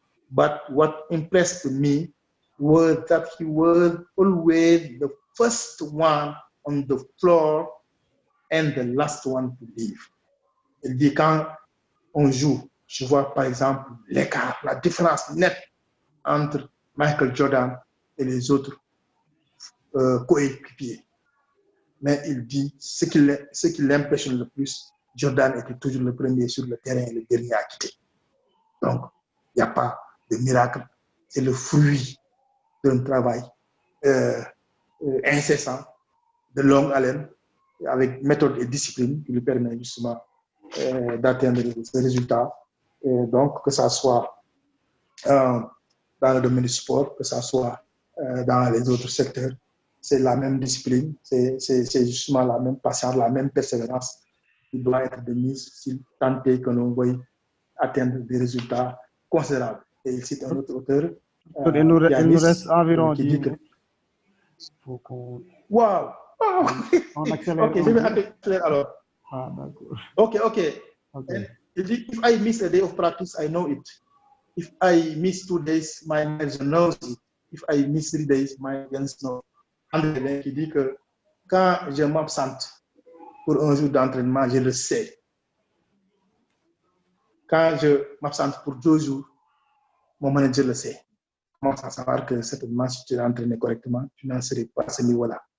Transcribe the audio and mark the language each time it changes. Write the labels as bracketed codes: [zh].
[en] But what impressed me was that he was always the first one on the floor and the last one to leave. [fr] Il dit quand on joue, je vois par exemple l'écart, la différence nette entre Michael Jordan et les autres coéquipiers. Mais il dit ce qui l'impressionne le plus, Jordan était toujours le premier sur le terrain et le dernier à quitter. Donc, il n'y a pas de miracle. C'est le fruit d'un travail incessant, de longue haleine, avec méthode et discipline qui lui permet justement d'atteindre ce résultat. Donc, que ça soit dans le domaine du sport, que ça soit dans les autres secteurs, c'est la même discipline, c'est justement la même patience, la même persévérance qui doit être de mise si tant est que l'on veuille atteindre des résultats considérables. Et il cite un autre auteur, il nous reste environ 10 minutes. Wow! On accélère. Ok, je vais accélérer alors. Ah, d'accord. Ok. Il dit, [en] if I miss a day of practice, I know it. If I miss 2 days, my manager knows it. If I miss 3 days, my agents know. [fr] André qui dit que quand je m'absente pour un jour d'entraînement, je le sais. Quand je m'absente pour 2 jours, mon manager le sait. Comment ça savoir que certainement, si tu es entraîné correctement, tu n'en serais pas à ce niveau-là.